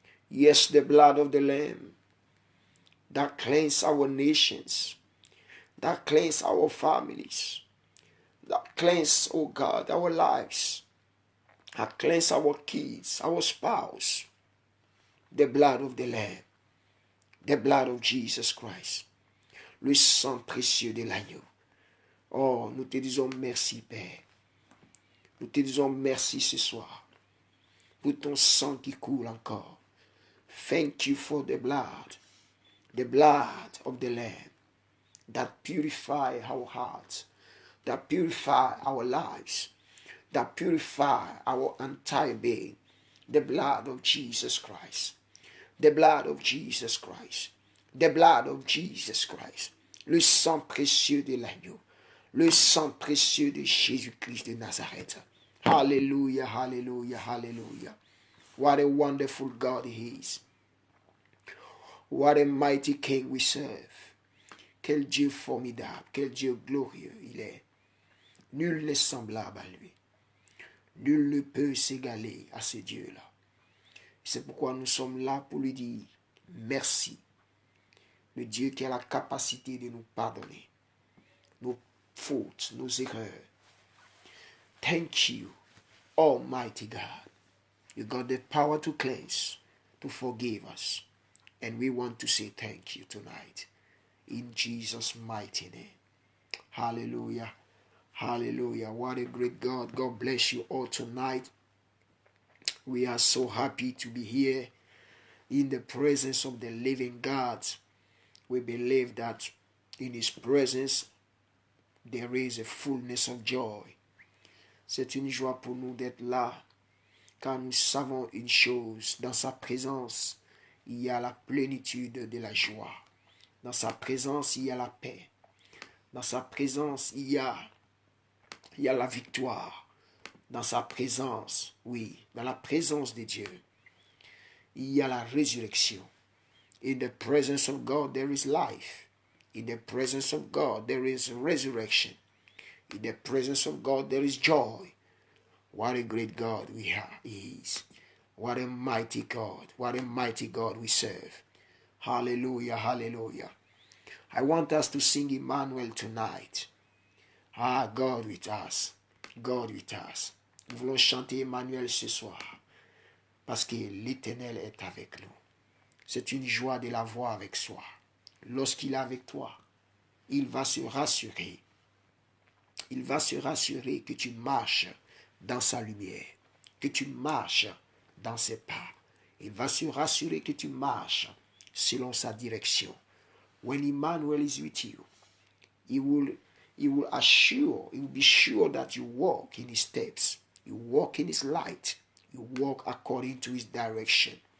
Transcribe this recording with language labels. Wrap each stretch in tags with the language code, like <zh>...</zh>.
<en>Yes, the blood of the Lamb that cleanses our nations, that cleanses our families, that cleanses, oh God, our lives, that cleanses our kids, our spouse. The blood of the Lamb, the blood of Jesus Christ.</en> <fr>Le sang précieux de l'agneau. Oh, nous te disons merci, Père. Nous te disons merci ce soir pour ton sang qui coule encore.</fr> <en>Thank you for the blood of the Lamb that purify our hearts, that purify our lives, that purify our entire being. The blood of Jesus Christ. The blood of Jesus Christ. The blood of Jesus Christ.</en> <fr>Le sang précieux de l'agneau. Le sang précieux de Jésus-Christ de Nazareth. Hallelujah, hallelujah, hallelujah.</fr> <en>What a wonderful God He is. What a mighty King we serve.</en> <fr>Quel Dieu formidable, quel Dieu glorieux il est. Nul n'est semblable à lui. Nul ne peut s'égaler à ce Dieu-là. C'est pourquoi nous sommes là pour lui dire merci. Le Dieu qui a la capacité de nous pardonner nos fautes, nos erreurs.</fr> <en>Thank you, Almighty God. You got the power to cleanse, to forgive us. And we want to say thank you tonight. In Jesus' mighty name. Hallelujah. Hallelujah. What a great God. God bless you all tonight. We are so happy to be here in the presence of the living God. We believe that in His presence there is a fullness of joy.</en> <fr>C'est une joie pour nous d'être là, car nous savons une chose, dans sa présence, il y a la plénitude de la joie. Dans sa présence, il y a la paix. Dans sa présence, il y a la victoire. Dans sa présence, oui, dans la présence de Dieu, il y a la résurrection.</fr> <en>In the presence of God, there is life. In the presence of God, there is resurrection. In the presence of God, there is joy. What a great God we have is. What a mighty God. What a mighty God we serve. Hallelujah, hallelujah. I want us to sing Emmanuel tonight. Ah, God with us. God with us.</en> <fr>Nous voulons chanter Emmanuel ce soir. Parce que l'Éternel est avec nous. C'est une joie de l'avoir avec soi. Lorsqu'il est avec toi, il va se rassurer. Il va se rassurer que tu marches dans sa lumière, que tu marches dans ses pas. Il va se rassurer que tu marches selon sa direction.</fr> <en>When Emmanuel is with you, he will be sure that you walk in his steps. You walk in his light. You walk according to his direction.</en>